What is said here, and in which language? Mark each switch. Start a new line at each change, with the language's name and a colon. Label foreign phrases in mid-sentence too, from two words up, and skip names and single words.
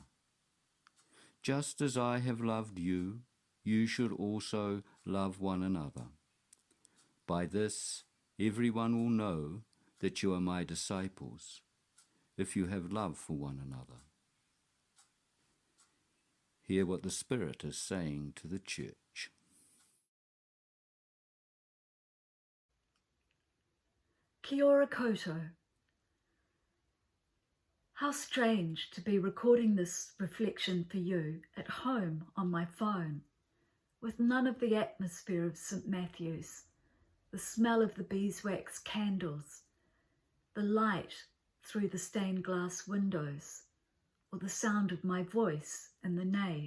English: Just as I have loved you, you should also love one another. By this, everyone will know that you are my disciples, if you have love for one another. Hear what the Spirit is saying to the church.
Māori: Kia ora koutou.
English: How strange to be recording this reflection for you at home on my phone, with none of the atmosphere of St. Matthew's, the smell of the beeswax candles, the light through the stained glass windows, or the sound of my voice in the nave.